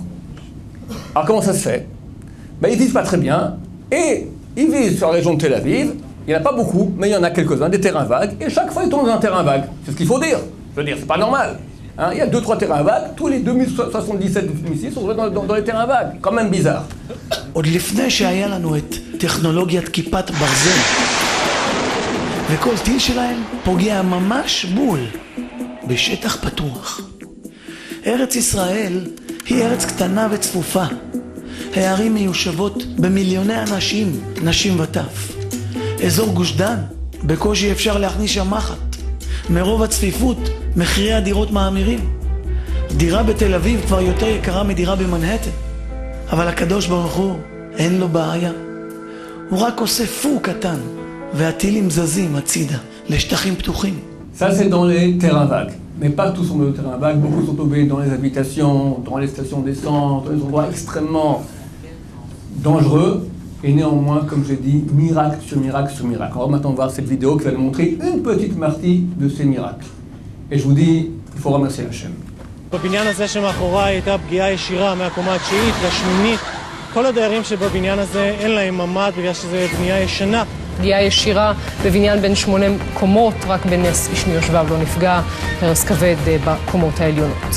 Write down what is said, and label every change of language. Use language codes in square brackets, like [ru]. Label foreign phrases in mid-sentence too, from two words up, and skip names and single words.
[fr] Alors comment ça se fait? Ben, ils visent pas très bien, et ils visent sur la région de Tel Aviv. Il n'y en a pas beaucoup, mais il y en a quelques-uns, des terrains vagues, et chaque fois ils tombent dans un terrain vague. C'est ce qu'il faut dire. Je veux dire, c'est pas normal. Hein, il y a 2-3 terrains vagues, tous les 2077 missiles sont dans les terrains vagues. Quand même bizarre. [he] עוד לפני שהיה לנו את טכנולוגיית כיפת ברזל וכל טיל שלהם פוגע ממש בול בשטח פתוח. ארץ ישראל היא ארץ קטנה וצפופה. הערים מיושבות במיליוני אנשים, נשים וטף. אזור גוש דן, בקושי אפשר להכניס שם מחט. מרוב הצפיפות מחירי הדירות מאמירים. דירה בתל אביב כבר יותר יקרה מדירה במנהטן. אבל הקדוש ברוך הוא, אין לו בעיה. הוא רק עושה פור קטן, והטילים זזים הצידה, לשטחים פתוחים. [fr] Ça c'est dans les terrains vagues. Mais pas tous sont dans les terrains vagues, beaucoup sont tombés dans les habitations, dans les stations d'essence, dans les endroits extrêmement dangereux. Et néanmoins, comme j'ai dit, miracle sur miracle sur miracle. On va maintenant voir cette vidéo qui va nous montrer une petite partie de ces miracles. Et je vous dis, il faut remercier Hachem. [he] בבניין הזה שמאחוריי הייתה פגיעה ישירה מהקומה התשיעית לשמינית. כל הדיירים שבבניין הזה אין להם ממ"ד בגלל שזו בנייה ישנה. פגיעה ישירה בבניין בין 8 קומות, רק בנס איש מיושביו לא נפגע, הרס כבד בקומות העליונות.